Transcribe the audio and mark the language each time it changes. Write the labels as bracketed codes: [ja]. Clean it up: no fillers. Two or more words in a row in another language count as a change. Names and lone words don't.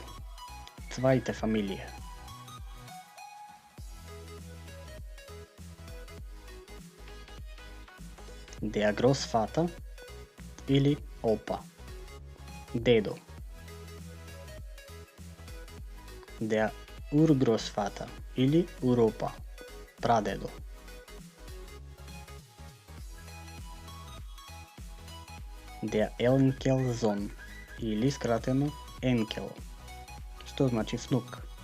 [de] Zweite Familie. Der Großvater или Opa. [mk] Дедо. [de] Der Urgroßvater или Uropa. [mk] Прадедо. [de] Der Enkelsohn [mk] или скратено Enkel, што значи внук.